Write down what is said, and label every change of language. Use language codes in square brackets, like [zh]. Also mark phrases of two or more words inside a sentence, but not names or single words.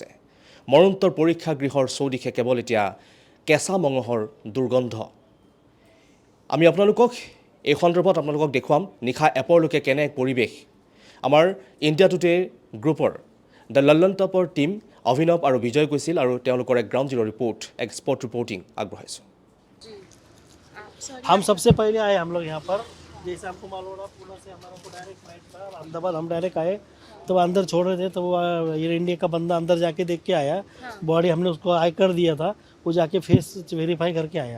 [as] মৰণোত্তৰ পৰীক্ষাগৃহৰ চৌদিশে কেৱল এতিয়া কেঁচা মঙহৰ দুৰ্গন্ধ। আমি আপোনালোকক এই সন্দৰ্ভত আপোনালোকক দেখুৱাম নিশা এপৰলৈকে কেনে এক পৰিৱেশ। আমাৰ ইণ্ডিয়া টুডে গ্ৰুপৰ দ্য লণ্ডন টপৰ টিম অভিনৱ আৰু বিজয় গৈছিল আৰু তেওঁলোকৰ এক [en] ground zero report [as] এক [en] spot reporting [as] আগবঢ়াইছোঁ। [hi] हम सबसे पहले आए हम लोग यहाँ पर, जैसे आपको मालूम होगा पुणे से हमारा को [en] direct flight [hi] था अहमदाबाद, हम डायरेक्ट आए तो वो अंदर छोड़ रहे थे तो वो एयर इंडिया का बंदा अंदर जाके देख के आया। बॉडी हमने उसको आई कर दिया था, वो जाके [en] face verify [hi] करके आया।